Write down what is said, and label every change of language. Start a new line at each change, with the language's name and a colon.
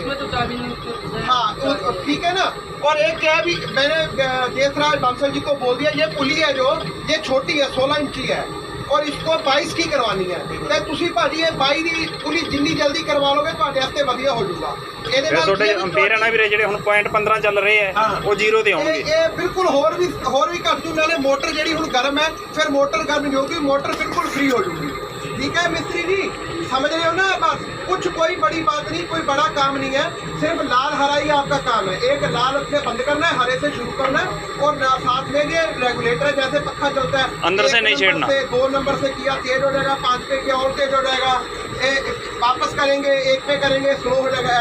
Hindi: इसमें तो चाबी नहीं। हाँ, तो ठीक है ना। और एक क्या है, भी मैंने देसराज बांसल जी को बोल दिया, ये पुली है जो ये छोटी है, 16 इंची है, और इसको 22 की करवानी है।
Punjabi: तो तुसी भाजी ये 22 ਦੀ पुली जिन्नी जल्दी करवा लोगे ਤੁਹਾਡੇ ਵਾਸਤੇ ਵਧੀਆ ਹੋ ਜਾਊਗਾ। ਇਹਦੇ ਫਿਰ ਤੁਹਾਡੇ ਅੰਪੀਅਰ ਨਾ ਵੀਰੇ ਜਿਹੜੇ ਹੁਣ 0.15 ਚੱਲ ਰਹੇ ਆ ਉਹ 0 ਤੇ ਆਉਣਗੇ। ਇਹ ਬਿਲਕੁਲ ਹੋਰ ਵੀ ਘੱਟ ਜੂ, ਨਾਲੇ ਮੋਟਰ ਜਿਹੜੀ ਹੁਣ ਗਰਮ ਹੈ, ਫਿਰ ਮੋਟਰ ਗਰਮ ਨਹੀਂ होगी,
Hindi: मोटर बिल्कुल फ्री हो जाएगी। ठीक है मिस्त्री जी, समझ रहे हो ना बात? कुछ कोई बड़ी बात नहीं, कोई बड़ा काम नहीं है, सिर्फ लाल हरा ही आपका काम है। एक लाल से बंद करना है, हरे से शुरू करना है, और साथ में ये रेगुलेटर है, जैसे पक्का चलता है अंदर से नहीं छेड़ना। 2 नंबर से किया तेज हो जाएगा, 5 पे किया और तेज हो जाएगा, वापस करेंगे 1 पे करेंगे स्लो हो जाएगा।